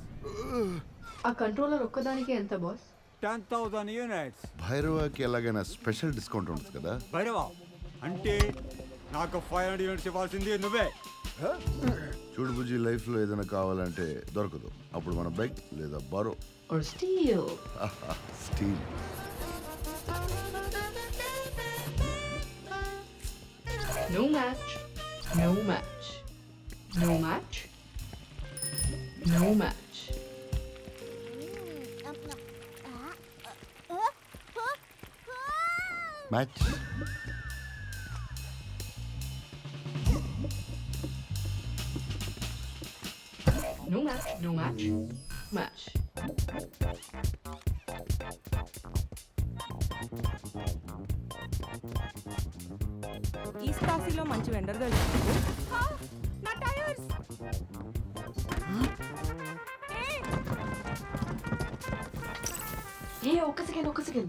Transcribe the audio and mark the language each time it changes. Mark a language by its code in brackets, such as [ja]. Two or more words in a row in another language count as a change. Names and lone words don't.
[te] ఆ కంట్రోలర్ ఒక్కదానికి ఎంత బాస్? 10,000 యూనిట్స్. భైరవాకి ఎలాగైనా స్పెషల్ డిస్కౌంట్ ఉంటుంది కదా. భైరవా అంటే నాకు 500 యూనిట్స్ ఇవ్వాల్సింది నువ్వే. చూడు బుజ్జి, లైఫ్లో ఏదైనా కావాలంటే దొరకదు. అప్పుడు మన బైక్ లేదా బారో [en] Or steal. స్టీల్. No match. No match. No match. No match. మ్యాచ్. No match. No match. Match. [te] ఈస్ట్ కాశీలో మంచి వెండర్ తెలుసు. నా టైర్స్. ఒక్క సెకండ్.